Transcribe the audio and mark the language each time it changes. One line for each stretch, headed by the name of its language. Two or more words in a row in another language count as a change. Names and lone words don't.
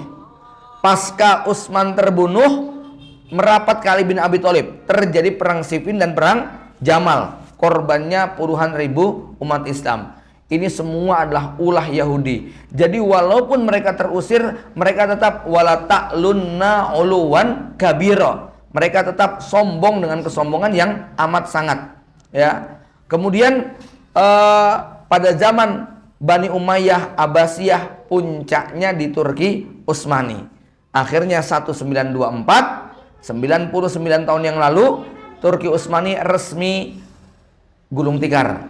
Indonesian: Pasca Utsman terbunuh, merapat ke Ali bin Abi Thalib. Terjadi perang Siffin dan perang Jamal. Korbannya puluhan ribu umat Islam. Ini semua adalah ulah Yahudi. Jadi walaupun mereka terusir, mereka tetap
Arabic: ولتعلن علوا كبيرا.
Indonesian: Mereka tetap sombong dengan kesombongan yang amat sangat. Ya. Kemudian pada zaman Bani Umayyah, Abbasiyah, puncaknya di Turki Utsmani. Akhirnya 1924, 99 tahun yang lalu, Turki Utsmani resmi gulung tikar.